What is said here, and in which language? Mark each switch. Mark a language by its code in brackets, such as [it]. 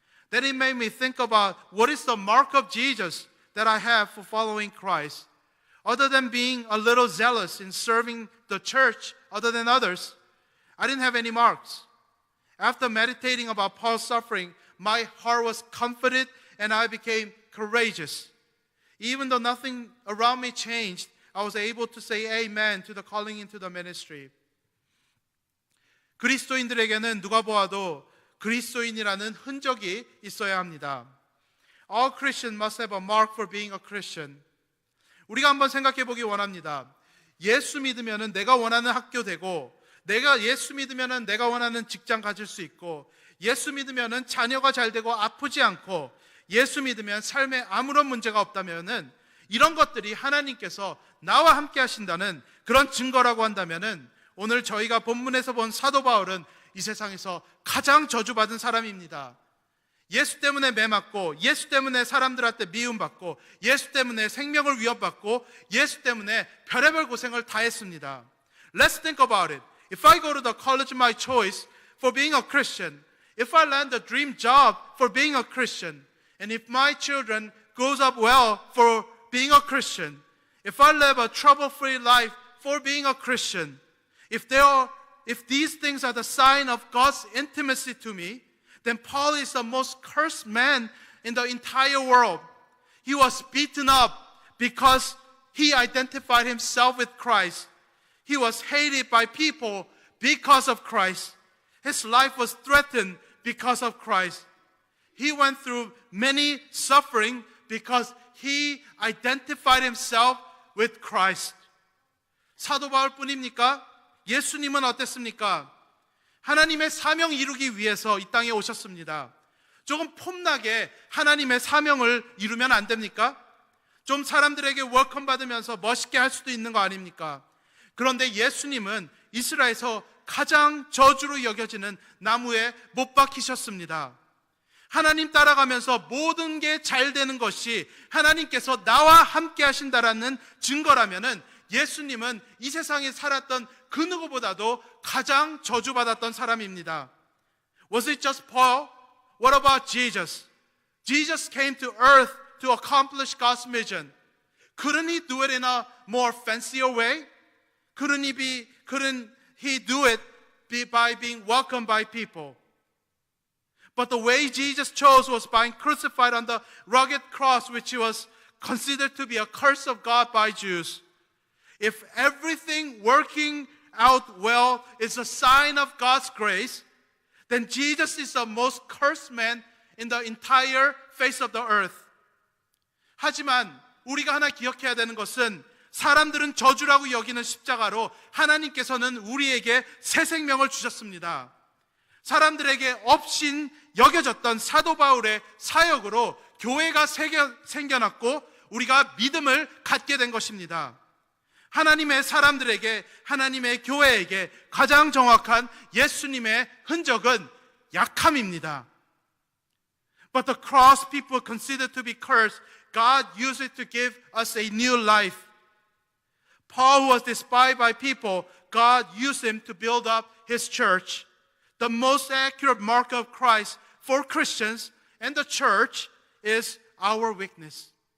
[en] Then it made me think about what is the mark of Jesus that I have for following Christ. Other than being a little zealous in serving the church other than others, I didn't have any marks. After meditating about Paul's suffering, my heart was comforted and I became courageous. Even though nothing around me changed, I was able to say amen to the calling into the ministry. [ko] 그리스도인들에게는 누가 보아도 그리스도인이라는 흔적이 있어야 합니다. [en] All Christians must have a mark for being a Christian. [ko] 우리가 한번 생각해 보기 원합니다. 예수 믿으면 내가 원하는 학교 되고 내가 예수 믿으면은 내가 원하는 직장 가질 수 있고, 예수 믿으면은 자녀가 잘 되고 아프지 않고, 예수 믿으면 삶에 아무런 문제가 없다면은, 이런 것들이 하나님께서 나와 함께 하신다는 그런 증거라고 한다면은, 오늘 저희가 본문에서 본 사도 바울은 이 세상에서 가장 저주받은 사람입니다. 예수 때문에 매맞고, 예수 때문에 사람들한테 미움받고, 예수 때문에 생명을 위협받고, 예수 때문에 별의별 고생을 다 했습니다. [en] Let's think about it. If I go to the college of my choice for being a Christian, if I land a dream job for being a Christian, and if my children grows up well for being a Christian, if I live a trouble-free life for being a Christian, if these things are the sign of God's intimacy to me, then Paul is the most cursed man in the entire world. He was beaten up because he identified himself with Christ. He was hated by people because of Christ. His life was threatened because of Christ. He went through many suffering because he identified himself with Christ. [ko] 사도 바울뿐입니까? 예수님은 어땠습니까? 하나님의 사명 이루기 위해서 이 땅에 오셨습니다. 조금 폼나게 하나님의 사명을 이루면 안 됩니까? 좀 사람들에게 웰컴 받으면서 멋있게 할 수도 있는 거 아닙니까? 그런데 예수님은 이스라엘에서 가장 저주로 여겨지는 나무에 못 박히셨습니다. 하나님 따라가면서 모든 게 잘 되는 것이 하나님께서 나와 함께 하신다라는 증거라면은, 예수님은 이 세상에 살았던 그 누구보다도 가장 저주받았던 사람입니다. [en] Was it just Paul? What about Jesus? Jesus came to earth to accomplish God's mission. Couldn't he do it in a more fancier way? Couldn't he do it by being welcomed by people? But the way Jesus chose was by being crucified on the rugged cross, which was considered to be a curse of God by Jews. If everything working out well is a sign of God's grace, then Jesus is the most cursed man in the entire face of the earth. [ko] 하지만 우리가 하나 기억해야 되는 것은, 사람들은 저주라고 여기는 십자가로 하나님께서는 우리에게 새 생명을 주셨습니다. 사람들에게 업신 여겨졌던 사도 바울의 사역으로 교회가 생겨났고 우리가 믿음을 갖게 된 것입니다. 하나님의 사람들에게, 하나님의 교회에게 가장 정확한 예수님의 흔적은 약함입니다. [en] But the cross people consider to be cursed, God used it to give us a new life. Paul, who was despised by people, God used him to build up his church. The most accurate mark of Christ for Christians and the church is our weakness.